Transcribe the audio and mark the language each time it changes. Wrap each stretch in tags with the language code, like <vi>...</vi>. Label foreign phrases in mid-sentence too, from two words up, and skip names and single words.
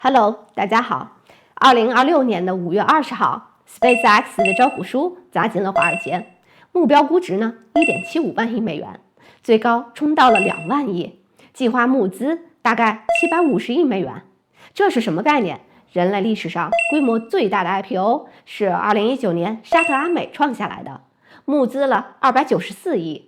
<zh>Hello， 大家好。2026年的5月20号 ，SpaceX 的招股書砸进了华爾街，目標估值呢1.75萬億美元，最高衝到了2萬億，計劃募資大概750億美元。這是什麼概念？人類歷史上規模最大的 IPO 是2019年沙特阿美創下來的，募資了294億。</zh>